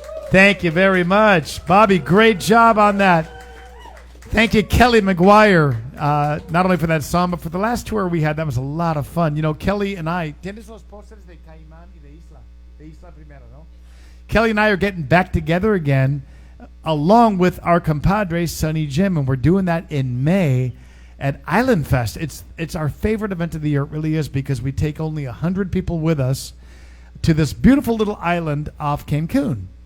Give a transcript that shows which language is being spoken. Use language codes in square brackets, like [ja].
[en] Thank you very much, Bobby. Great job on that. Thank you, Kelly McGuire, not only for that song, but for the last tour we had. That was a lot of fun. You know, Kelly and I... [es] ¿Tienes los posters de Caimán y de Isla? De Isla primero, no? [en] Kelly and I are getting back together again, along with our compadre, Sonny Jim, and we're doing that in May at Island Fest. It's our favorite event of the year. It really is, because we take only 100 people with us to this beautiful little island off Cancun.